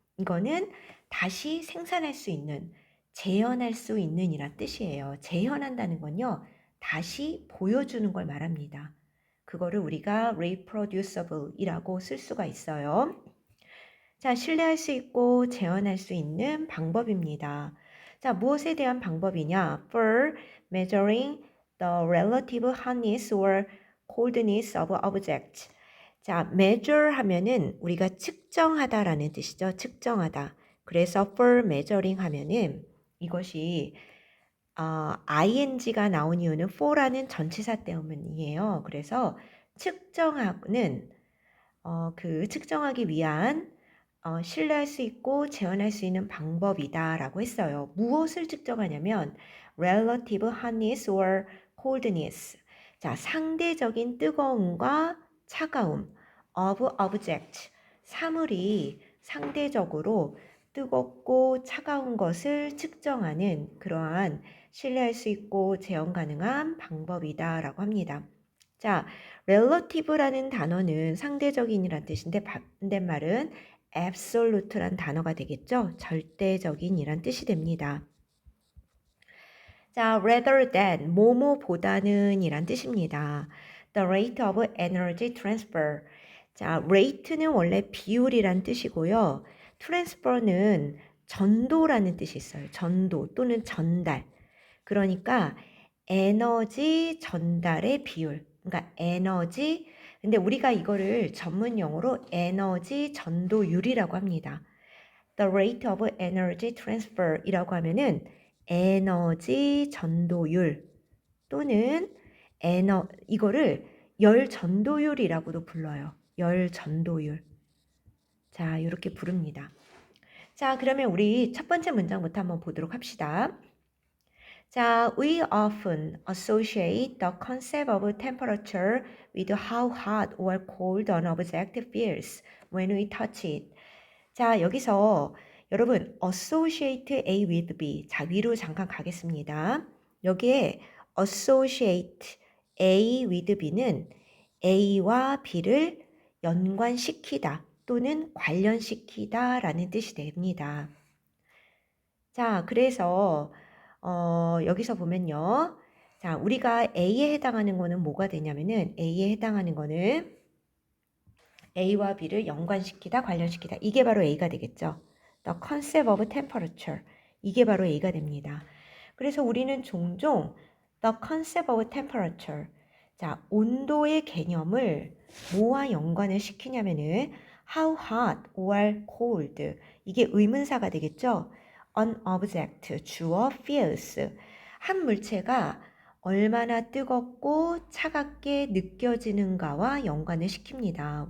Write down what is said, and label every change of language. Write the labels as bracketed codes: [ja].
[ko] 이거는 다시 생산할 수 있는, 재현할 수 있는 이란 뜻이에요. 재현한다는 건요, 다시 보여주는 걸 말합니다. 그거를 우리가 reproducible이라고 쓸 수가 있어요. 자, 신뢰할 수 있고 재현할 수 있는 방법입니다. 자, 무엇에 대한 방법이냐? [en] For measuring the relative hotness or coldness of objects. [ko] 자, measure 하면은 우리가 측정하다라는 뜻이죠. 측정하다. 그래서 [en] for measuring [ko] 하면은 이것이 ing가 나온 이유는 for라는 전치사 때문이에요. 그래서 측정하는 그 측정하기 위한 신뢰할 수 있고 재현할 수 있는 방법이다라고 했어요. 무엇을 측정하냐면 [en] relative hotness or coldness. [ko] 자, 상대적인 뜨거움과 차가움 [en] of object. [ko] 사물이 상대적으로 뜨겁고 차가운 것을 측정하는 그러한 신뢰할 수 있고 재현 가능한 방법이다라고 합니다. 자, relative라는 단어는 상대적인이란 뜻인데 반대말은 absolute란 단어가 되겠죠? 절대적인이란 뜻이 됩니다. 자, [en] rather than, [ko] 뭐뭐보다는 이란 뜻입니다. [en] The rate of energy transfer. [ko] 자, rate는 원래 비율이란 뜻이고요. transfer는 전도라는 뜻이 있어요. 전도 또는 전달. 그러니까 에너지 전달의 비율. 그러니까 에너지, 근데 우리가 이거를 전문 용어로 에너지 전도율이라고 합니다. [en] The rate of energy transfer [ko] 이라고 하면은 에너지 전도율 또는 이거를 열 전도율이라고도 불러요. 열 전도율. 자, 이렇게 부릅니다. 자, 그러면 우리 첫 번째 문장부터 한번 보도록 합시다. [en] 자, we often associate the concept of temperature with how hot or cold an object feels when we touch it. [ko] 자, 여기서 여러분 [en] associate A with B. [ko] 자, 위로 잠깐 가겠습니다. 여기에 [en] associate A with B [ko] 는 A와 B를 연관시키다 또는 관련시키다 라는 뜻이 됩니다. 자, 그래서 여기서 보면요. 자, 우리가 A에 해당하는 거는 뭐가 되냐면은 A에 해당하는 거는 A와 B를 연관시키다, 관련시키다. 이게 바로 A가 되겠죠. [en] The concept of temperature. [ko] 이게 바로 A가 됩니다. 그래서 우리는 종종 [en] the concept of temperature. [ko] 자, 온도의 개념을 뭐와 연관을 시키냐면은 [en] how hot or cold. [ko] 이게 의문사가 되겠죠. [en] An object, [ko] 주어 feels. 한 물체가 얼마나 뜨겁고 차갑게 느껴지는가와 연관을 시킵니다.